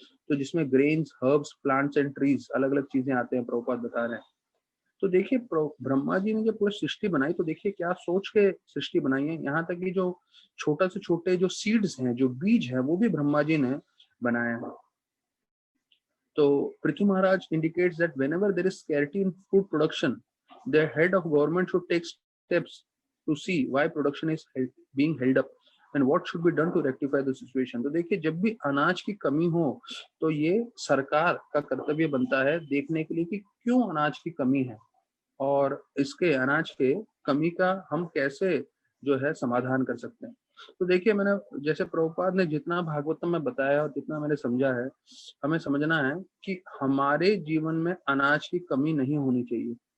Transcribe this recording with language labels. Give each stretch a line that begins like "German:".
Hindi: तो जिसमें
English: grains, herbs, plants and trees,
Hindi: अलग अलग चीजें आते हैं, प्रभुपाद बता रहे हैं। तो देखिए ब्रह्मा जी ने जब पूरी सृष्टि बनाई तो देखिए क्या सोच के सृष्टि बनाई है। यहाँ तक कि जो छोटा से छोटे जो सीड्स हैं, जो बीज है, वो भी ब्रह्मा जी ने बनाया है।
English: तो Prithvi Maharaj indicates that whenever there is scarcity in food production, the head of government should take steps to see why production is being held up and what should be done to rectify the situation।
Hindi: तो देखिए जब भी अनाज की कमी हो तो ये सरकार का कर्तव्य बनता है देखने के लिए कि क्यों अनाज की कमी है और इसके अनाज के कमी का हम कैसे जो है समाधान कर सकते हैं। तो देखिए मैंने जैसे प्रभुपाद ने जितना भागवतम में बताया और जितना मैंने समझा है, हमें समझना है कि हमारे जीवन में अनाज की कमी नहीं होनी चाहिए।